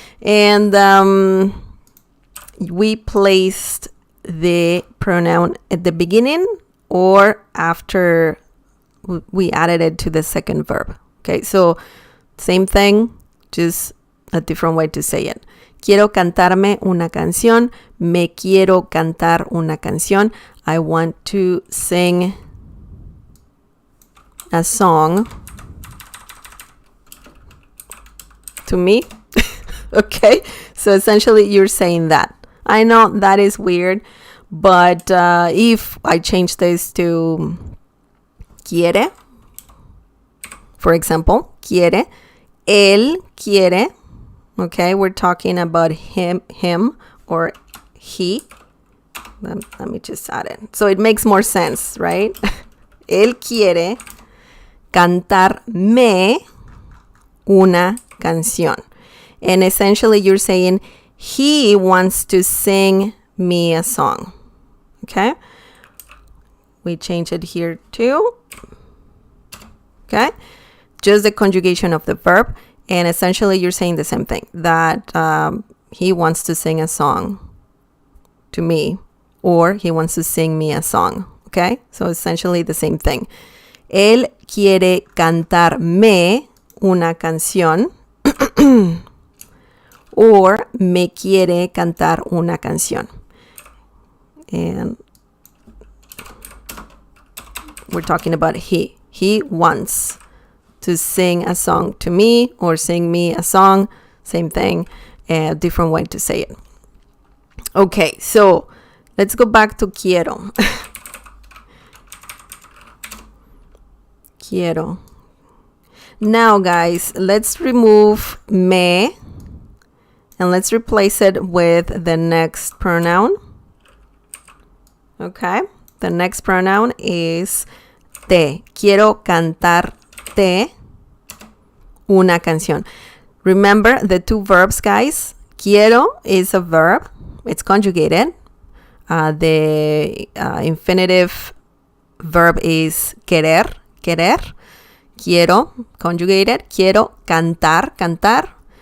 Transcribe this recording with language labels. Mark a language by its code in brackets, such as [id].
[en] And we placed the pronoun at the beginning or after we added it to the second verb. Okay, so same thing, just a different way to say it. [es] Quiero cantarme una canción. Me quiero cantar una canción. [en] I want to sing a song to me. Okay, so essentially you're saying that. I know that is weird, but if I change this to quiere, for example, quiere, [es] él quiere, [en] okay, we're talking about him or he. Let me just add it. So it makes more sense, right? [es] Él quiere cantarme una canción. [en] And essentially you're saying he wants to sing me a song. Okay? We change it here too. Okay? Just the conjugation of the verb. And essentially you're saying the same thing. That he wants to sing a song to me. Or he wants to sing me a song. Okay? So essentially the same thing. [es] Él quiere cantarme una canción. Or me quiere cantar una canción. [en] And we're talking about he. He wants to sing a song to me or sing me a song. Same thing, a different way to say it. Okay, so let's go back to quiero. Quiero. Now, guys, let's remove me and let's replace it with the next pronoun. Okay, the next pronoun is te. [es] Quiero cantarte una canción. [en] Remember the two verbs, guys. Quiero is a verb. It's conjugated. The infinitive verb is querer. [es] Querer. Quiero, conjugated. Quiero cantar. Cantar.